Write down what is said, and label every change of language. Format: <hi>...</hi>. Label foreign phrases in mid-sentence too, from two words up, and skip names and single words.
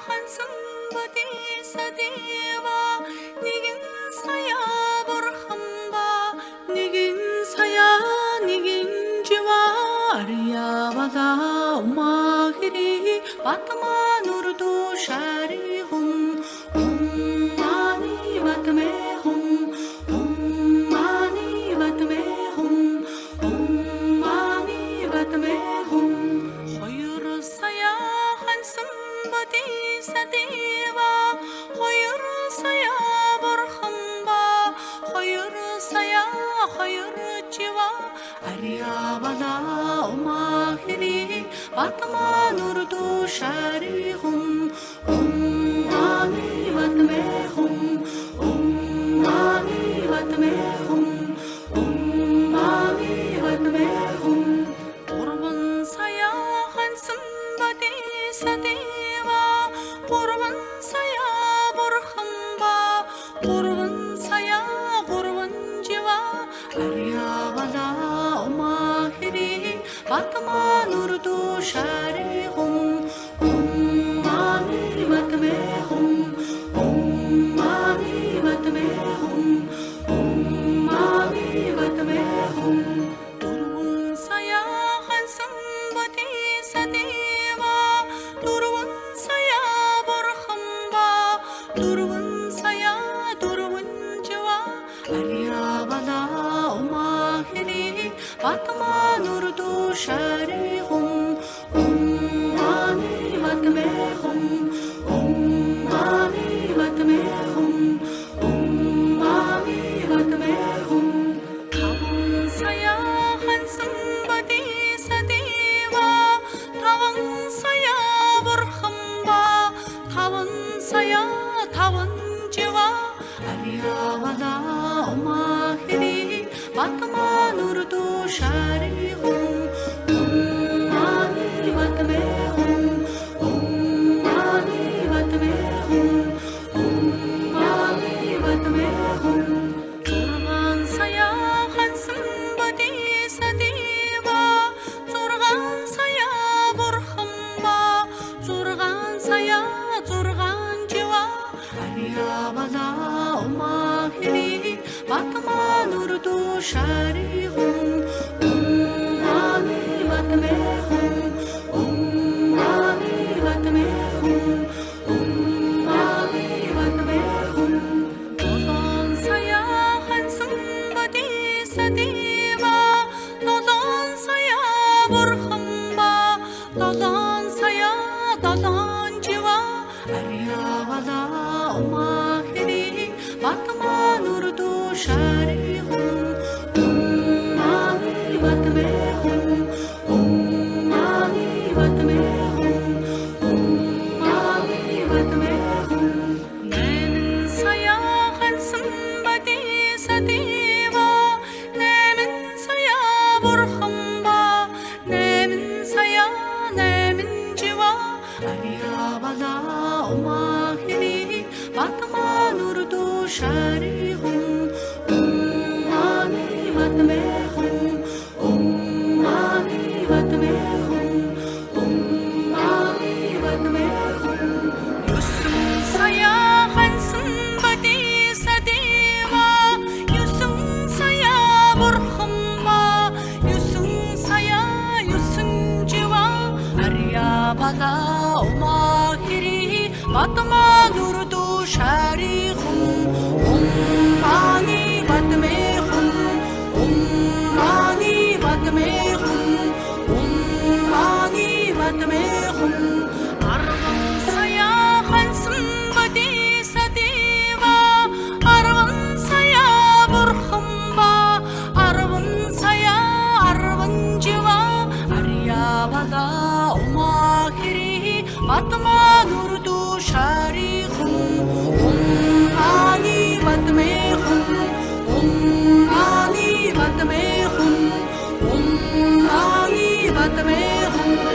<mn>хансамбати садева нэгэн сая бурхан ба нэгэн сая нэгэн жива арьявага умахири батма нурду шари хум мани батме хум мани батме хум мани батме хум хоёр сая хансамбати садева хоёр сая бурхан ба хоёр сая хоёр жива арьявага умахири батма нурду шари хум мани батме хум мани батме хум мани батме хум гурван сая хансамбати садева гурван сая бурхан ба гурван сая гурван жива арьявага умахири батма нурду шари хум мани батме хум мани батме хум мани батме хум дурван сая хансамбати садева дурван сая бурхан ба дурван сая дурван жива арьявага умахири батма нурду шари хум мани батме хум мани батме хум мани батме хум таван сая хансамбати садева таван сая бурхан ба таван сая таван жива арьявага умахири батма нурду шари хум мани батме хум мани батме хум мани батме хум зурган сая хансамбати садева зурган сая бурхан ба зурган сая зурган жива арьявага умахири батма нурду шари хум мани батме хум мани батме хум мани батме хум долон сая хансамбати садева долон сая бурхан ба долон сая долон жива арьявага умахири батма нурду шари хум мани батме хум мани батме хум мани батме хум нэмэн сая хансамбати садева нэмэн сая бурхан ба нэмэн сая нэмэн жива арьявага умахири батма нурду шари хум мани батме хум мани батме хум мани батме хум юсун сая хансамбати садева юсун сая бурхан ба юсун сая юсун жива арьявага умахири батма нурду шари хум мани батме хум мани батме хум мани батме хум арван сая хансамбати садева арван сая бурхан ба арван сая арван жива арьявага умахири батма нурду шари хум мани батме хум мани батме хум мани батме хум</mn>